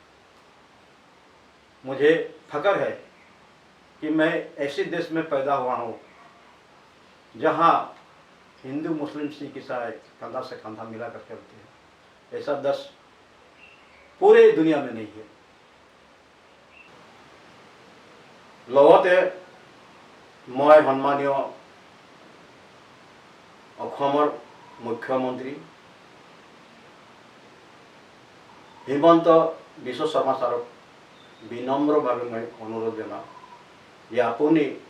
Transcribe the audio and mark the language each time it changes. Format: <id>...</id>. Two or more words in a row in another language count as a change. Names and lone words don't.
<hi>मुझे फख्र है कि मैं ऐसे देश में पैदा हुआ हूँ जहाँ हिंदू मुस्लिम सिख ईसाई कंधा से कंधा मिलाकर चलते हैं। ऐसा देश पूरे दुनिया में नहीं है।</hi> <as>লগতে মই সন্মানীয় অসমৰ মুখ্যমন্ত্ৰী হিমন্ত বিশ্ব শৰ্মা ছাৰক বিনম্ৰভাৱে মই অনুৰোধ জনাওঁ যে আপুনি</as>